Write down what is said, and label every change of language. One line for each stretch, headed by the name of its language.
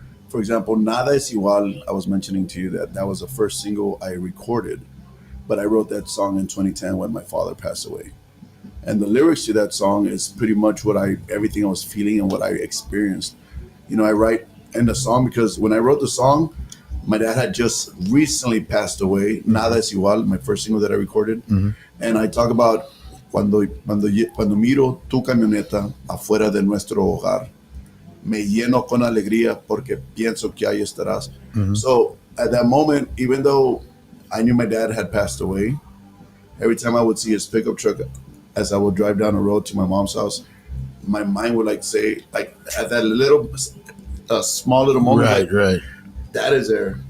English: For example, Nada es Igual, I was mentioning to you that was the first single I recorded, but I wrote that song in 2010 when my father passed away. And the lyrics to that song is pretty much everything I was feeling and what I experienced. I write in the song because when I wrote the song, my dad had just recently passed away. Nada es Igual, my first single that I recorded. Mm-hmm. And I talk about
Spanish: cuando miro tu camioneta afuera de nuestro hogar. Me lleno con alegría porque pienso que ahí estarás. Mm-hmm.
English: So at that moment, even though I knew my dad had passed away, every time I would see his pickup truck as I would drive down the road to my mom's house, my mind would say at that little, small little moment, right. Dad is there.